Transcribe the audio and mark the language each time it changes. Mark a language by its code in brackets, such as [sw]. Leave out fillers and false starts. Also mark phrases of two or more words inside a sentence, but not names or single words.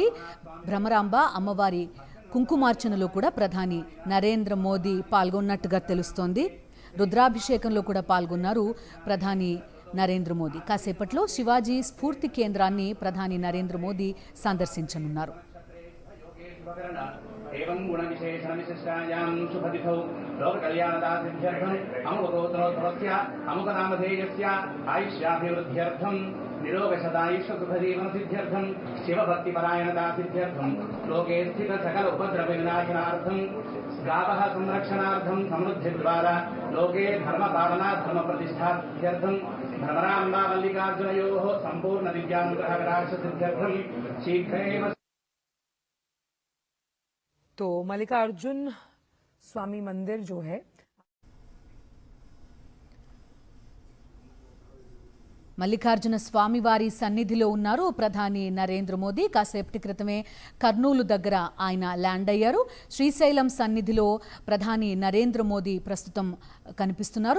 [te] భ్రమరాంబ అమ్మవారి కుంకుమార్చనలో కూడా ప్రధాని నరేంద్ర మోదీ పాల్గొన్నట్టుగా తెలుస్తోంది. రుద్రాభిషేకంలో కూడా పాల్గొన్నారు ప్రధాని నరేంద్ర మోదీ. కాసేపట్లో శివాజీ స్ఫూర్తి కేంద్రాన్ని ప్రధాని నరేంద్ర మోదీ సందర్శించనున్నారు. [sa] एवं गुण विशेषण विशिष्टायां शुभतिथौ लोक कल्याणदासिद्ध्यर्थं अमुकगोत्रोद्भवस्य अमुकनामधेयस्य आयुष्याभिवृद्ध्यर्थं निरोगशतायुष्यसुखजीवनसिद्ध्यर्थं शिवभक्तिपरायणदासिद्ध्यर्थं लोके स्थित सकल उपद्रवविनाशनार्थं गावः संरक्षणार्थं समृद्धिद्वारा लोके धर्मपालना धर्मप्रतिष्ठार्थं भ्रमराम्बा मल्लिकार्जुनयोः सम्पूर्ण दिव्यानुग्रहकटाक्षसिद्ध्यर्थं शीघ्रेण। [hi] तो मल्लिकार्जुन स्वामी मंदिर जो है, [te] మల్లికార్జున స్వామివారి సన్నిధిలో ఉన్నారు ప్రధాని నరేంద్ర మోదీ. కాసేపటి క్రితమే కర్నూలు దగ్గర ఆయన ల్యాండ్ అయ్యారు. శ్రీశైలం సన్నిధిలో ప్రధాని నరేంద్ర మోదీ ప్రస్తుతం కనిపిస్తున్నారు.